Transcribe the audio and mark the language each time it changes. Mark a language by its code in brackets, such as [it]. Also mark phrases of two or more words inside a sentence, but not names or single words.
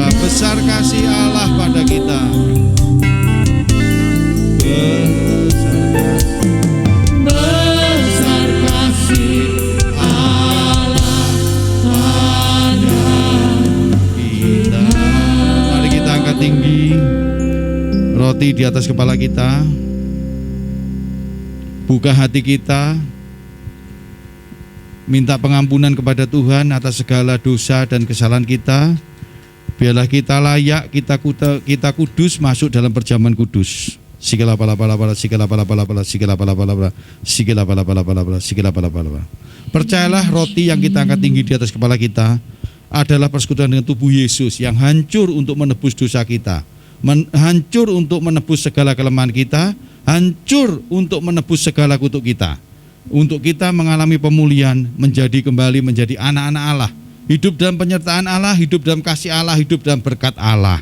[id] Besar kasih Allah pada kita. Tinggi roti di atas kepala kita, buka hati kita, minta pengampunan kepada Tuhan atas segala dosa dan kesalahan kita, Biarlah kita layak, kita kudus masuk dalam perjamuan kudus. Sikala pala pala pala, sikala pala pala pala, sikala pala pala pala, sikala pala pala pala pala, sikala pala pala pala. Percayalah, roti yang kita angkat tinggi di atas kepala kita adalah persekutuan dengan tubuh Yesus yang hancur untuk menebus dosa kita, hancur untuk menebus segala kelemahan kita, hancur untuk menebus segala kutuk kita, untuk kita mengalami pemulihan, kembali menjadi anak-anak Allah, hidup dalam penyertaan Allah, hidup dalam kasih Allah, hidup dalam berkat Allah.